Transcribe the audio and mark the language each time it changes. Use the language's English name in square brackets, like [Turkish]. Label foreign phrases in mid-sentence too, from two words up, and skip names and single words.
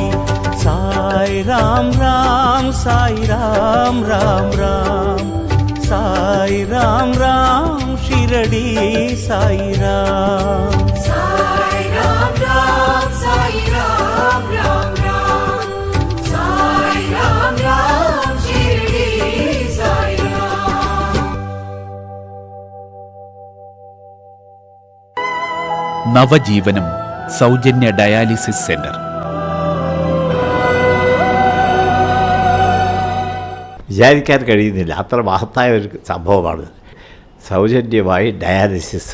[Tamil] சாய் ராம் ராம், சாய் ராம் ராம் ராம், சாய் ராம் ராம், ஷிரடி சாய் ராம். சாய் ராம் ராம், சாய் ராம் ராம் ராம், சாய் ராம் ராம், ஷிரடி சாய் ராம். [Malayalam] നവജീവനം സൗജന്യ ഡയാലിസിസ് സെന്റർ. വിചാരിക്കാൻ കഴിയുന്നില്ല, അത്ര മഹത്തായ ഒരു സംഭവമാണ് സൗജന്യമായി ഡയാലിസിസ്.